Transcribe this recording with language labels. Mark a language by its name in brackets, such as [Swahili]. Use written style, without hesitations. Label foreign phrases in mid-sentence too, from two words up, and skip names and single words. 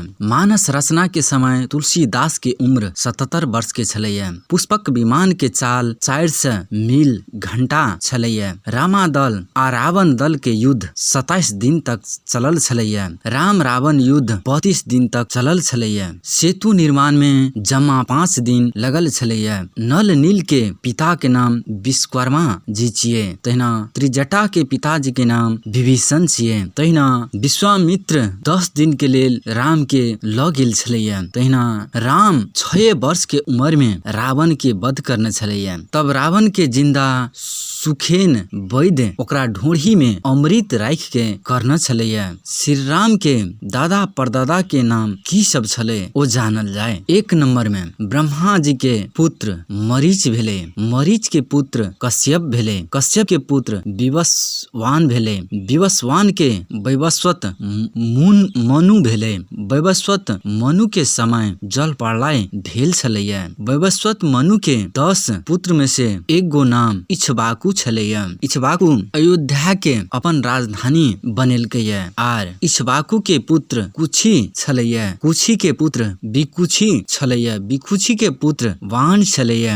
[Maithili] मानस रचना के समय तुलसीदास के उम्र 77 वर्ष के छलैया। पुष्पक विमान के चाल 400 मील घंटा छलैया। रामा दल आ रावण दल के युद्ध 27 दिन तक चलल छलैया। राम रावण युद्ध 32 दिन तक चलल छलैया। सेतु निर्माण में जमा 5 दिन लगल छलैया। नल नील के पिता के नाम विश्वकर्मा जी छिए। तहिना त्रिजटा के पिताजी के नाम विभीषण छिए। तहिना विश्वामित्र 10 दिन के लेल राम के ल गेल छलैया। तहिना राम 6 वर्ष के उम्र में रावण के वध करने छलैया। तब रावण के जिंदा सुखेन वैद्य ओकरा ढोढ़ी में अमृत राख के करना छलैया। श्री राम के दादा परदादा के नाम की सब छले ओ जानल जाए। 1 नंबर में ब्रह्मा जी के पुत्र मरीच भेले। मरीच के पुत्र कश्यप भेले। कश्यप के पुत्र विवस्वान भेले। विवस्वान के वैवस्वत मनु भेले। वैवस्वत मनु के समय जल प्रलय भेल छलैया। वैवस्वत मनु के 10 पुत्र में से 1 गो नाम इक्ष्वाकु छलैया। इक्ष्वाकु अयोध्या के अपन राजधानी बनेलकैया। आर इक्ष्वाकु के पुत्र कुशी छलैया। कुशी के पुत्र विकुक्षी छलैया। विकुक्षी के पुत्र वाण छलैया।